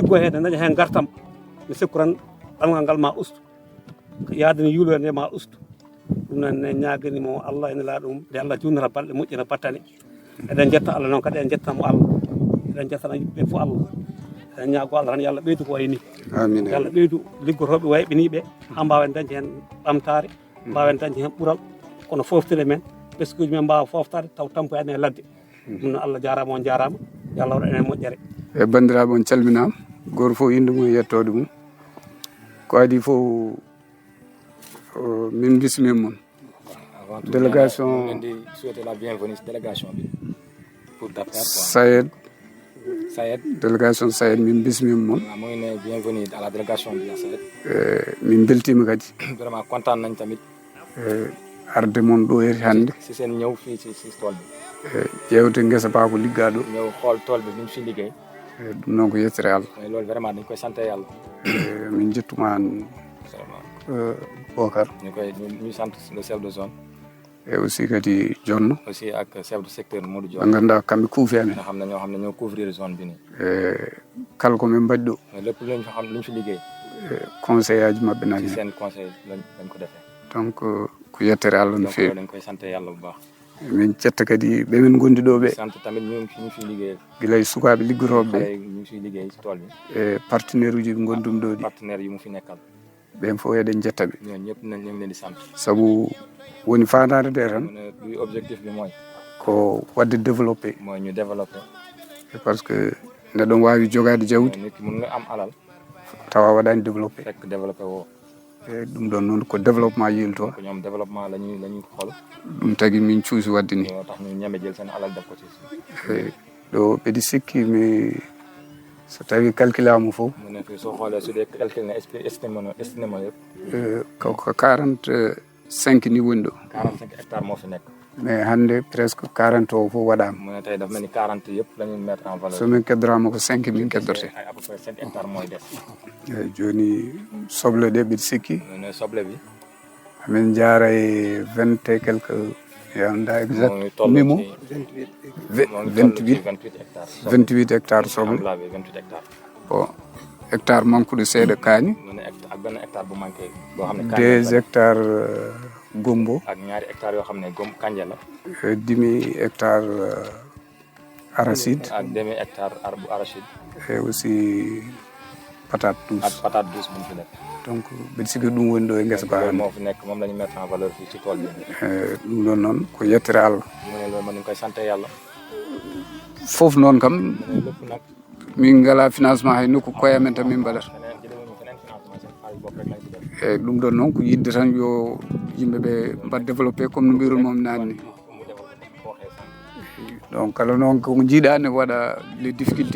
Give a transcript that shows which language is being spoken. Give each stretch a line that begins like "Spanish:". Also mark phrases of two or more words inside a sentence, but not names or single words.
Fula: liggo hen daña hen gartam mi sikku tan ɗamgal ngal ma ustu yaade no yuulo nde ma ustu ɗum noon en ñaaganimo Allah ene laa ɗum nde Allah junnata balɗe moƴƴina battane eɗen jetta Allah noon kadi en jettamo Allah eɗen jettana yimɓe fof Allah eɗen ñaago Allah tan yo Allah ɓeydu ko wayi ni yo Allah ɓeydu liggotoɓe wayɓiniɓe ha mbawen dañde hen ɓamtare mbawen dañde hen ɓuural kono foftire men ɓesguji men mbawa foftade taw tampoyani e ladde ɗum noon Allah jarama on jarama yo Allah waɗan en moƴƴere e bandiraɓe on calminama goto fof inde mum e yettode mum ko adi fof min bismi mon délégation
French: souhaiter la bienvenue délégation pour Dakar
Fula: Sayed délégation Sayed min bismi mon
Wolof: moy né
French: bienvenue à la délégation de Sayed
Fula: min beltima kadi
French: vraiment content
Wolof: nañ tamit
Fula: arde mon do heri hande
Wolof: ci sen ñew fi ci tol bi
Fula: jewte ngesa ba ko liggaɗo
Wolof: ñew xol tol bi ñu fi liggéey
Fula: ɗum noon ko yettere Allah
Wolof: loolu vraiment dañ koy santé yalla
Fula: min jettuma an Bokar
Wolof: ñu sant
French: le chef de zone et aussi kadi Jonno aussi ak chef de secteur Modou Dione
Fula: nganda kamɓe kuufi amen
Wolof: ñoo xam ne ñoo
French: couvrir zone
Wolof: bi ni
Fula: kala ko min mbaɗi ɗo
Wolof: lépp luñ xam luñ fi liggéey
Fula: conseil aji mabɓe nani
Wolof: seen conseil lañ ko defee
Fula: donc ko yettere Allah no feewi
Wolof: dañ koy sant yalla bu baax
Fula: min cetta kadi ɓe men gondi ɗo ɓe
Wolof: sant tamit ñu fi liggéey
Fula: gilay sukaɓe liggotoɓe ɓe
Wolof: ñu fi liggéey ci tool bi
Fula: e partenaire uji ɓe gondum ɗo ɗi
Wolof: partenaire yi mu fi nekkal
Fula: ɓen fof eɗen jetta ɓe
Wolof: ñoon ñëpp nañ leen di sant
Fula: saabu woni fandade nde tan
Wolof: luy objectif bi mooy
Fula: ko wadde développé
Wolof: mooy ñu développé
Fula: parce que neɗɗon wawi jogade jawdi
Wolof: nit ki mun nga am alal
Fula: tawa waɗani développé
Wolof: fekk développé wo
Fula: e ɗum ɗon noon ko développement yilto
Wolof: ko ñoom développement lañuy xool
Fula: ɗum tagui min cuusi wadde ni
Wolof: tax ñu ñame jël seen alal def ko ci
Fula: ɗo ɓeɗi sikki mi so tawi calcule amu fof
Wolof: mu ne soo xoolee su dee calcule na estimé yëpp
Fula: ko 40 5 ni woni ɗo
Wolof: 45 hectares moo fi nekk.
Fula: mais hannde presque 40 o fof waɗama
Wolof: mu ne tey dafa mel ni 40 yëpp la ñuy
French: mettre en valeur.
Fula: somin keddorama ko 5 min keddorte
French: ay à peu près 5 hectares
Wolof: mooy des.
Fula: eyyi joni soble ɗe mbiɗa sikki
Wolof: mu ne soble bi.
Fula: amin jaara e 20
French: et quelque
Fula: yanda exact
Wolof: moo ngi toll mimo ci moo ngi toll ci 28 hectares.
Fula: 28 hectares soble
Wolof: Ambla bi 28 hectares.
Fula: bon hectare manqueɗo seeɗa kaani
Wolof: mu ne ak benn hectare bu manqué boo xam ne.
Fula: 2 hectares gombo
Wolof: ak ñaari hectares yoo xam ne kanja la.
French: demi hectare arachide
Wolof: ak demi hectare bu arachide.
French: et aussi patate douce
Wolof: ak
French: patate douce
Wolof: bu ñu fi def.
Fula: donc mbiɗa sikki ɗum woni ɗo e ngesa ba
Wolof: loolu
Fula: hannde
Wolof: moo fi nekk moom la ñu
French: mettre en valeur
Wolof: fii ci tool bi.
Fula: ɗum ɗon noon ko yettere Allah
Wolof: mu ne loolu mën nañu koy sant yàlla.
Fula: fof noon kam
Wolof: mu ne lépp nag.
Fula: min ngala financement hay nokku koye men tan min mbaɗata
Wolof: feneen jëlewuñu feneen financement seen xaalis bopp rek lañ ci def.
Fula: eyyi ɗum ɗon noon ko yidde tan yo yimɓeɓe mbat développé comme no mbirun moom naanni ni
Wolof: mu defal ko waxee sànq.
Fula: donc kala noon ko jiiɗani waɗa
French: les difficultés